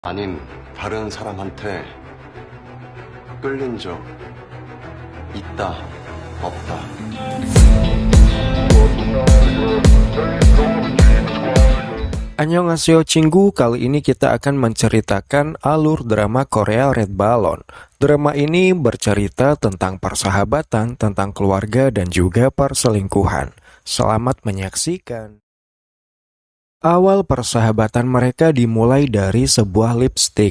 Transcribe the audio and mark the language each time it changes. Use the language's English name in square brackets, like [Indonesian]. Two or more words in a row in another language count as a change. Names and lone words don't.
[Korean] 아닌 다른 사람한테 끌린 적 있다, 없다. 안녕하세요 친구, [Indonesian] kali ini kita akan menceritakan alur drama Korea Red Balloon. Drama ini bercerita tentang persahabatan, tentang keluarga, dan juga perselingkuhan. Selamat menyaksikan. Awal persahabatan mereka dimulai dari sebuah lipstick.